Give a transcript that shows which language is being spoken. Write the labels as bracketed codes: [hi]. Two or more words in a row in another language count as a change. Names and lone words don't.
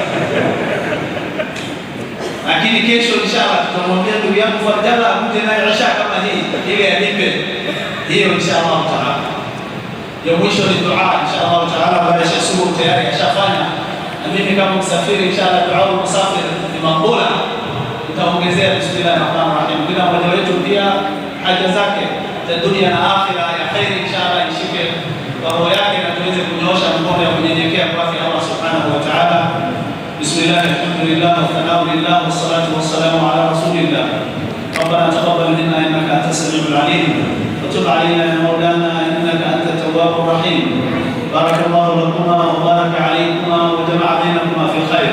[sw] Lakini kesho inshallah tutamwambia ndugu yangu Farjala akuje naye Isha kama hii ili alipe hiyo [ar] إن شاء الله تعالى. [sw] Ya mwisho ni dua [ar] إن شاء الله تعالى, [sw] baada ya subuh tayari ashafanya, na mimi kama msafiri [ar] إن شاء الله دعاء المسافر [sw] ni makbula, tutaongezea [ar] بسم الله رحمن رحيم. [sw] Kila mmoja wetu pia haja zake za dunia na akhira ya khairi inshallah ishike kwa roho yake na tuweze kunyoosha mkono ya kunyenyekea kwa [ar] الله سبحانه وتعالى. بسم الله، الحمد لله، والثناء لله، والصلاة والسلام على رسول الله. ربنا تقبل منا إنك أنت السميع العليم، وتب علينا يا مولانا إنك أنت التواب الرحيم. بارك الله لكما وبارك عليكما وجمع بينكما في خير.